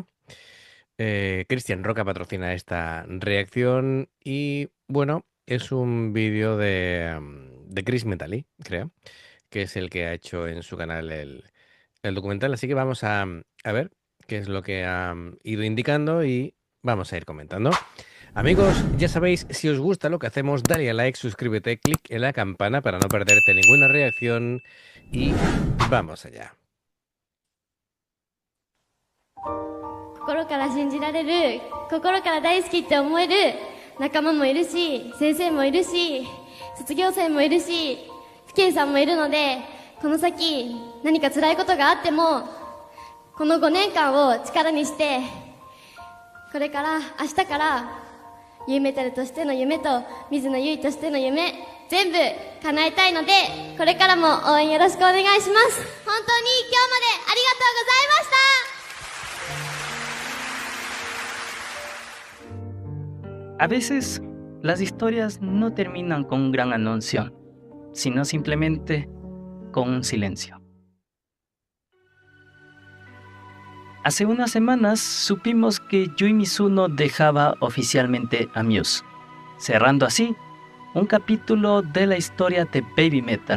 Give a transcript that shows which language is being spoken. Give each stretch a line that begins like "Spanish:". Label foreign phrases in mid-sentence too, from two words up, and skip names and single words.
Spanish: Cristian Roca patrocina esta reacción y bueno, es un vídeo de Chris Metali, creo, que es el que ha hecho en su canal el documental. Así que vamos a ver qué es lo que ha ido indicando y vamos a ir comentando. Amigos, ya sabéis, si os gusta lo que hacemos, dale a like, suscríbete, clic en la campana para no perderte ninguna reacción y vamos allá.
Japanese: 心から信じられる、心から大好きって思える仲間もいるし、先生もいるし、卒業生もいるし、父兄さんもいるので、この先何か辛いことがあっても、この5年間を力にして、これから明日からユイメタルとしての夢と水野ゆいとしての夢全部叶えたいので、これからも応援よろしくお願いします。本当に今日までありがとうございました。
Spanish: A veces, las historias no terminan con un gran anuncio, sino simplemente con un silencio. Hace unas semanas supimos que Yui Mizuno dejaba oficialmente a Muse, cerrando así un capítulo de la historia de Baby Metal.